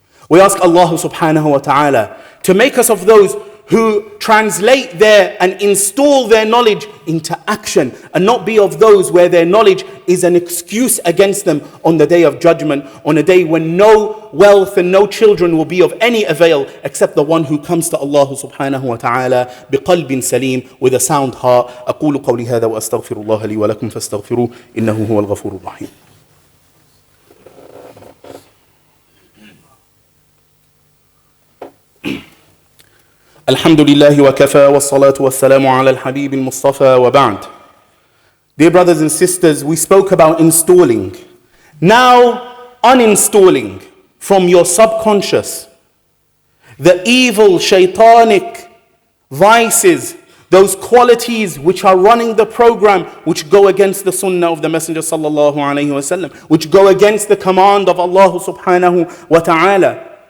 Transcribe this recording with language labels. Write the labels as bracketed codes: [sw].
[en] We ask Allah subhanahu wa ta'ala to make us of those who translate and install their knowledge into action, and not be of those where their knowledge is an excuse against them on the day of judgment, on a day when no wealth and no children will be of any avail except the one who comes to Allah subhanahu wa ta'ala [ar] بقلب سليم, [en] with a sound heart. [ar] أقول قولي هذا وأستغفر الله لي ولكم فاستغفروه إنه هو الغفور الرحيم. الحمد لله وكفى والصلاة والسلام على الحبيب المصطفى وبعد. [en] Dear brothers and sisters, we spoke about installing. Now uninstalling from your subconscious the evil shaitanic vices, those qualities which are running the program, which go against the sunnah of the Messenger sallallahu alayhi wa sallam, which go against the command of Allah subhanahu wa ta'ala.